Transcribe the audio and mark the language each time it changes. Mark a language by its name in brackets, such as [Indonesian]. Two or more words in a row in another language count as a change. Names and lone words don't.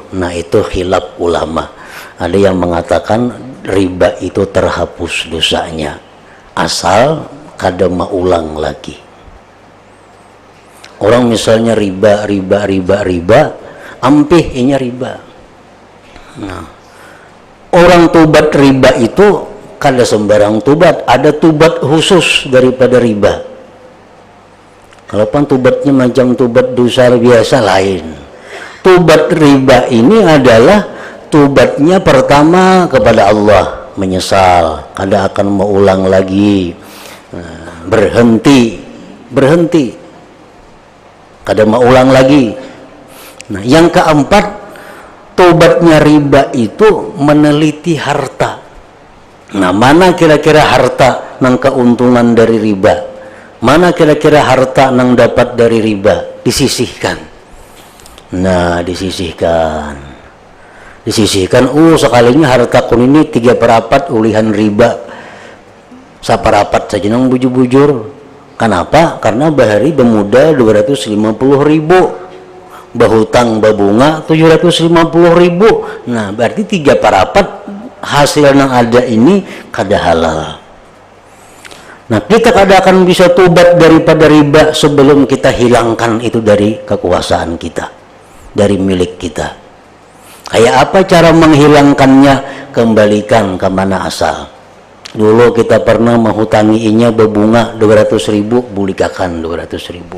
[Indonesian] Nah, itu khilaf ulama. [Banjar] Ada yang mengatakan riba itu terhapus dosanya asal kada maulang lagi. Orang misalnya riba, ampih inya riba. Nah, orang tobat riba itu kada sembarang tobat, ada tobat khusus daripada riba. [Indonesian] Kalau pan tobatnya macam tobat dosa biasa lain. Tobat riba ini adalah tobatnya pertama kepada Allah, menyesal, kada akan mengulang lagi, berhenti, kada mengulang lagi. Nah, yang keempat, tobatnya riba itu meneliti harta. [Banjar] Nah, mana kira-kira harta nang keuntungan dari riba, mana kira-kira harta nang dapat dari riba, disisihkan. [Indonesian] Nah, disisihkan. [Banjar] Sekalinya harta kun ini 3/4 ulihan riba, 1/4 saja nang bujur-bujur. [Indonesian] Kenapa? [Banjar] Karena bahari bemuda 250.000, bahutang babunga 750.000. [Indonesian] Nah, berarti 3/4 hasil yang ada ini kada halal. Nah, kita kada akan bisa tobat daripada riba sebelum kita hilangkan itu dari kekuasaan kita, dari milik kita. Kayak apa cara menghilangkannya? Kembalikan ke mana asal. [Banjar] Dulu kita pernah menghutangi inya berbunga 200.000, bulikakan 200.000.